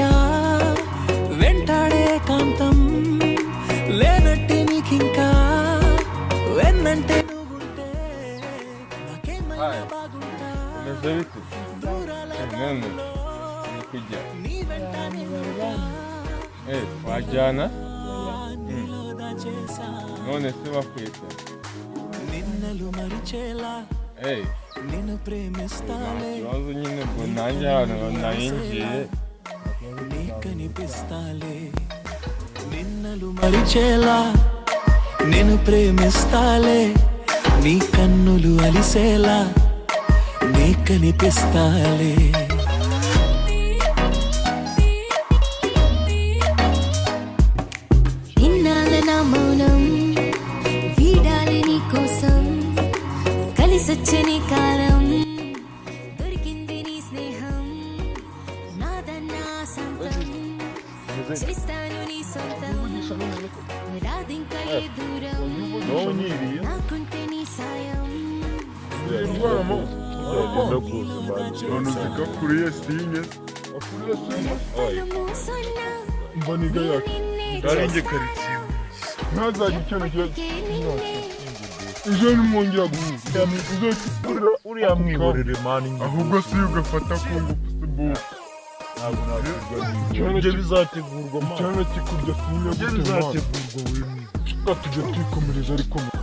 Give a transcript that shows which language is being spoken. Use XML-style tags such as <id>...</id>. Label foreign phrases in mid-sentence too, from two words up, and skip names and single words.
<te>వెంటాడే కాంతం లేనట్టే నీకింకా వెన్నంటే నువ్వుంటే నాకేమైనా బాగుంటా దూరాలలో నీ వెంట నేనుంటా</te> <rw>wajyana</rw> <te>నీలో దాచేసా</te> <rw>none se bakwita</rw> <te>నిన్నలు మరిచేలా నిన్ను ప్రేమిస్తాలే</te> <rw>ikibazo nyine ngo nanjye ahantu nayinjiye</rw> <te>నీ కనిపిస్తాలే నిన్నలు మరిచేలా నిన్ను ప్రేమిస్తాలే నీ కన్నులు అలిసేలా నీ కనిపిస్తాలే ఇన్నాళ్ళ నా మౌనం వీడాలి నీ కోసం కలిసొచ్చని కాలం దొరికింది నీ స్నేహం నాదన్నా సొంతం చేస్తాను నీ సొంతం రాదింకా ఏ దూరం నాకుంటే నీ సాయం</te> <rw>kuriye sinye mboniga yake garinge karitsiye ntazajya ikintu ejo nimwongera guhuza uriya mwihorere mani ahubwo si ugafata ku ngufu se bo ibyo bizategurwa mani cyane kikurya sinye ibyo bizategurwa buri tujya twikomereza ariko</rw>